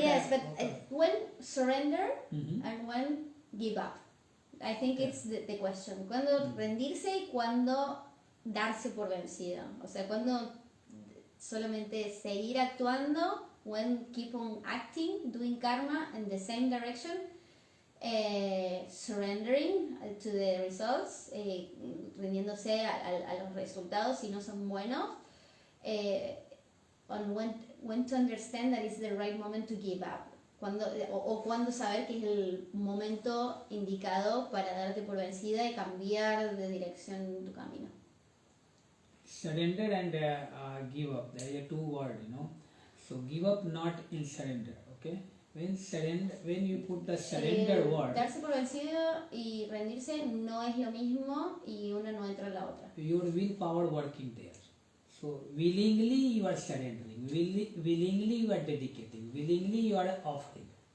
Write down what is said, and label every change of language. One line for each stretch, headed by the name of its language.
English: yes, but when surrender and when give up. I think it's the question.
Spanish: Cuando rendirse y cuando darse por vencido. O sea, cuando solamente seguir actuando,
English: when keep on acting, doing karma in the same direction, surrendering to the results,
Spanish: rindiéndose a los resultados si no son buenos,
English: on when to understand that it's the right moment to give up.
Spanish: o cuándo saber que es el momento indicado para darte por vencida y cambiar de dirección en tu camino.
English: Surrender and give up. There are two words, So give up not in surrender, okay? When you put the surrender word,
Spanish: darse por vencido y rendirse no es lo mismo y una no entra en la otra.
English: Your willpower working there. So willingly you are surrendering, willingly you are dedicating, willingly you are offering.